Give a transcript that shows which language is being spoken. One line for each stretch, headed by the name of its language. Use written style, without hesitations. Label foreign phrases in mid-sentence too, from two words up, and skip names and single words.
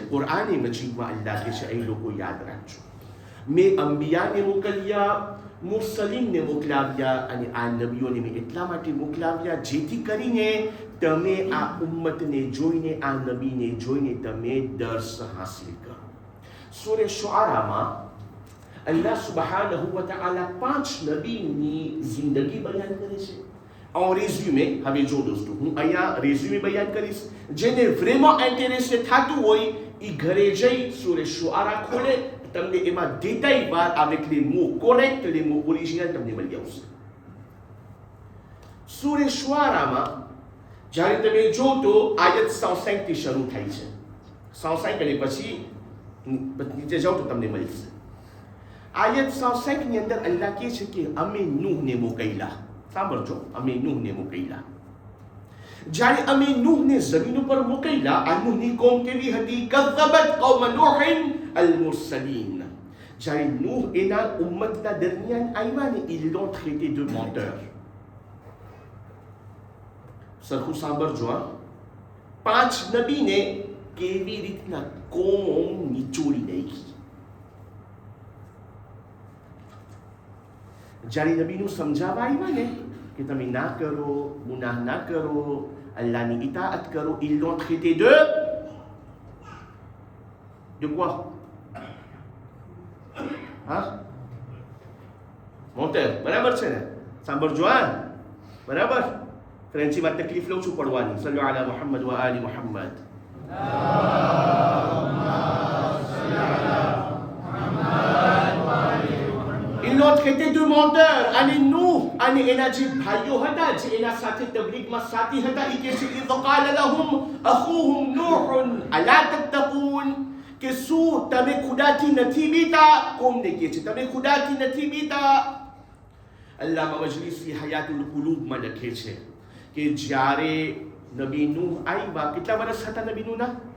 Gujarati: કુરઆન મજીદમાં અલ્લાહ કહે છે, એ લોકો યાદ રાખજો, મેં અંબિયાને મોકલ્યા, મુરસલીનને મોકલાવ્યા, અને આ નબીઓને મેં એટલા માટે મોકલાવ્યા જેથી કરીને તમે આ ઉમ્મતને જોઈને, આ નબીને જોઈને તમે દર્શ હાસિલ કરો. સૂરે શુઆરામાં
Arabic: الله سبحانه وتعالى
Gujarati: 5 નબીની જિંદગી બયાન કરે છે.
French: En résumé,
Gujarati: હવે જો દોસ્તો, હું અહીંયા રેઝ્યુમે બયાન કરીશ. જેને vraiment ઇન્ટરેસ્ટ થતું હોય એ ઘરે જઈ સૂરે શુઆરા ખોલે, તમને એમાં détail બાર
French: avec les mots corrects, les mots original
Gujarati: તમને મળી આવશે. સૂરે શુઆરામાં જ્યારે તમે જો તો આયત 105 થી શરૂ થાય છે. 105 અને પછી નીચે જાઓ તો તમને મળશે. આયત 105 ની અંદર અલ્લાહ કહે છે કે અમે નૂહને મોકલ્યા. સાંભળજો, અમે નૂહને મોકલ્યા. જ્યારે અમે નૂહને જમીન ઉપર મોકલ્યા, આ નૂહની કોમ કેવી હતી?
Arabic: كذبت قوم نوح المرسلين.
Gujarati: જ્યારે નૂહ એના ઉમ્મતના દરમિયાન આવ્યા ને,
French: ils l'ont traité de menteur.
Gujarati: સરખું સાંભળજો, 5 નબીને કેવી રીતના કોમ નીચોડી નાખી. જ્યારે નબીનું સમજાવવા આવ્યા ને કે તમે ના કરો, ગુનાહ ના કરો, અલ્લાહની ઇતાઅત કરો,
French: ils l'ont traité de quoi?
Gujarati: હા, મોટેર. બરાબર છે ને? સાંભળજો, હા, બરાબર. ફ્રેન્ચીમાં તકલીફ લઉં છું પડવાની.
Arabic: صلوا على محمد وآل محمد.
French: Ils l'ont traité de menteur.
Gujarati: અને નૂહ અને એના જે ભાઈઓ હતા જે એના સાથે તબલીગમાં સાથી હતા એ કહે છે
Arabic: إذ قال لهم أخوهم نوح ألا تتقون,
Gujarati: કે શું તમે ખુદાથી નથી બીતા? કોમને કહે છે તમે ખુદાથી નથી બીતા? અલ્લામા મજલિસી હયાતુલ કુલૂબમાં લખે છે કે જ્યારે નબી નૂહ આવ્યા, કેટલા વર્ષ હતા નબી નૂહના?